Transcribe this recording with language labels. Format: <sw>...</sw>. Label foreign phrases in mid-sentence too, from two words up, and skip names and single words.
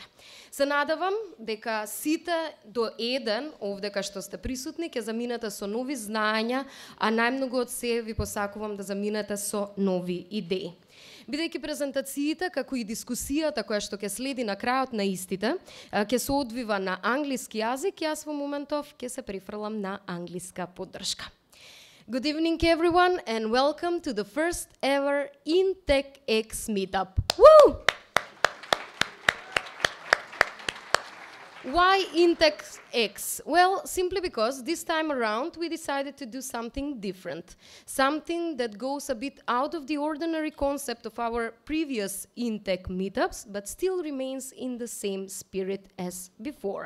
<mk>Се надевам дека сите до еден, овдека што сте присутни, ќе заминете со нови знаења, а најмногу од се ви посакувам да заминете со нови идеи. Бидејќи презентациите, како и дискусијата која што ќе следи на крајот на истите, ќе се одвива на англиски јазик, јас во моментов ќе се префрлам на англиска поддршка.</mk> <en>Good evening everyone and welcome to the first ever InTechX meetup. Woo! Why InTechX? Well, simply because this time around we decided to do something different, something that goes a bit out of the ordinary concept of our previous InTech meetups, but still remains in the same spirit as before.</en>